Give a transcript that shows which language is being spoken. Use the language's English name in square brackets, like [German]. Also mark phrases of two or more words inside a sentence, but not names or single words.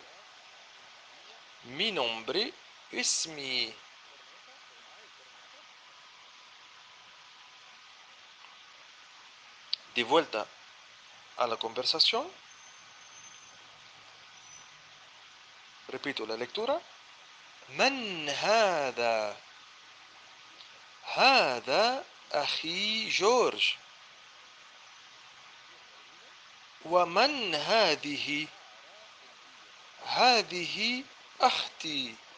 [Spanish] Mi nombre es mi. De vuelta a la conversación, repito la lectura. [Arabic] من هذا؟ هذا أخي جورج. ومن هذه؟ هذه أختي.